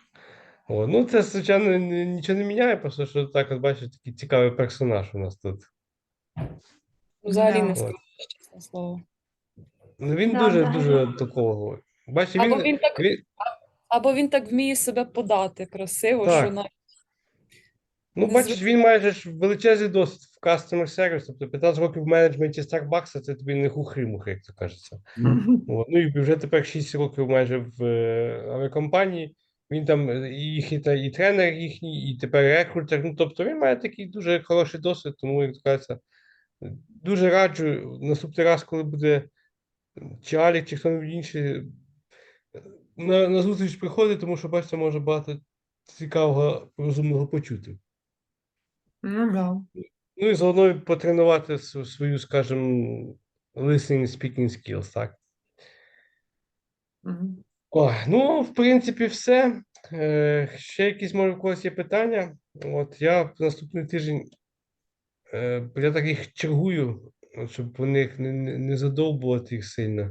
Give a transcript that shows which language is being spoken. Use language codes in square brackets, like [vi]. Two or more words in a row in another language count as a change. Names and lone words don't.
[uk] Це, звичайно, нічого не міняє, просто що так, от бачиш, такий цікавий персонаж у нас тут. Взагалі не Да. скажу, чесне слово. Він Да, дуже взагалі. такого говорить. Бачите, Або він так Або він так вміє себе подати красиво, що Так. Ну, бачиш, він майже ж величезний досвід в [en] customer service, [uk] тобто 15 років в менеджменті Starbucks, це тобі не хухри-мухри, як то кажеться. От. Ну і вже тепер 6 років майже в авіакомпанії. Він там і тренер їхній, і тепер рекрутер. Ну, тобто він має такий дуже хороший досвід, тому, як то кажеться, дуже раджу наступний раз, коли буде чи Алік, чи хто-небудь інший на зустріч приходить, тому що, бачите, може багато цікавого, розумного почути. Ну, да. Ну і заодно потренувати свою, скажімо, [en] listening, speaking skills, [uk] так? Мгм. О, ну, в принципі, все. Ще якісь, може, у когось є питання? От я в наступний тиждень, я так їх чергую, от, щоб вони їх не задовбувати їх сильно.